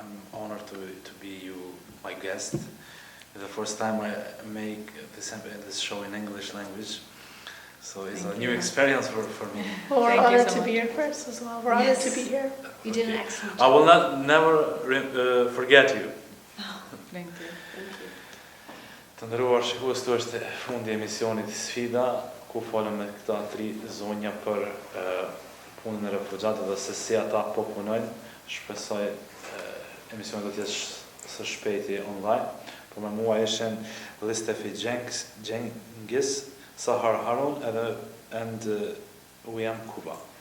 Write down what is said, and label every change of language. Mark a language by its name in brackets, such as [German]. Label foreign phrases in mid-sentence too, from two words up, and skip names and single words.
[English] I'm honored to be my guest. It's the first time I make this show in English language, so it's a new experience for me. Well, we're Thank you honored so to much. be here first as well. We're honored Yes. to be here. You did an excellent I job. will never forget you. Thank you. Thank you. [Albanian] Të ndëruar shikues, këtu është fundi i emisionit Sfida, ku folëm me këta 3 zonja për punën e refugjatëve dhe se si ata po punojnë. Shpresoj emisioni do të jetë së shpejti online. Po me mua ishin Listefi Gjengis, [English] Sahar Harun and William Kuba.